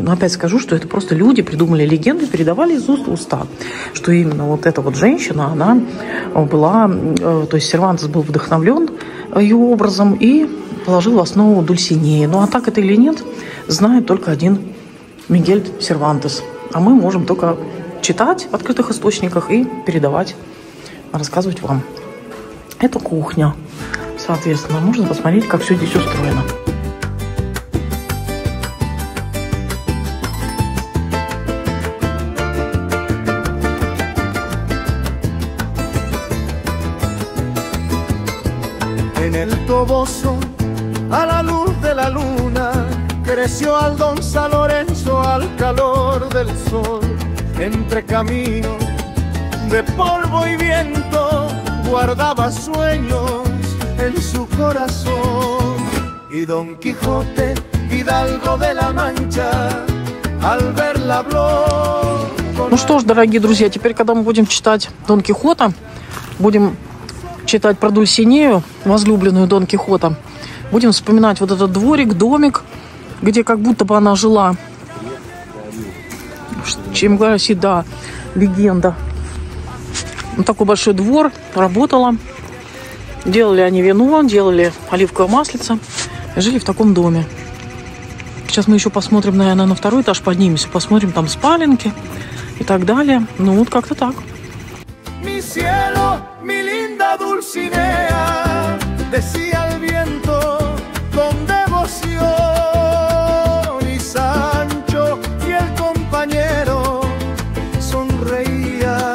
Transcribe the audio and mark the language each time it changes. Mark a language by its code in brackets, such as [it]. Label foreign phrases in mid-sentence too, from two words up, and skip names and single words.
[ru] Но опять скажу, что это просто люди придумали легенду и передавали из уст в уста, что именно вот эта вот женщина, она была, то есть Сервантес был вдохновлен ее образом и положил в основу Дульсинеи. Ну, а так это или нет, знает только один Мигель Сервантес. А мы можем только читать в открытых источниках и передавать, рассказывать вам. Это кухня. Соответственно, можно посмотреть, как все здесь устроено. [es] En el Toboso, a la luz de la luna, creció Aldonza Lorenzo al calor del sol. Entre caminos de polvo y viento, guardaba sueños en su corazón. Y Don Quijote, hidalgo de la Mancha, al verla habló. [ru] Ну что ж, дорогие друзья, теперь, когда мы будем читать Дон Кихота, будем читать про Дульсинею, возлюбленную Дон Кихота, будем вспоминать вот этот дворик, домик, где как будто бы она жила. Чем гласит, да, легенда. Вот такой большой двор, работала. Делали они вино, делали оливковое маслице. Жили в таком доме. Сейчас мы еще посмотрим, наверное, на второй этаж поднимемся. Посмотрим там спаленки и так далее. Ну вот как-то так. [es] Mi cielo, mi linda Dulcinea, decía el viento con devoción. Y Sancho, fiel compañero, sonreía.